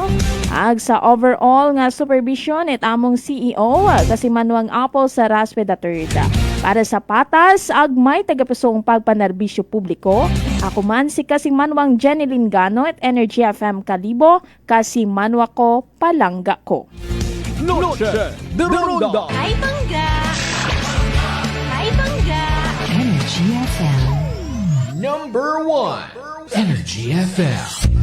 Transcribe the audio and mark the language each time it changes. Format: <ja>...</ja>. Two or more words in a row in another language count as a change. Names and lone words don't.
<akl>Sa overall nga supervision it among CEO, kasimanwang Apple sa Raspe III. Para sa patas, agmay tagapusong pagpanerbisyo publiko, ako man si kasimanwang Jenny Lingano at Energy FM Kalibo, kasimanwa ko, palangga ko. Noche de Ronda. Hi, Bangga! Hi, Bangga!</akl> <en>Energy FM. Number 1. Energy FM.</en>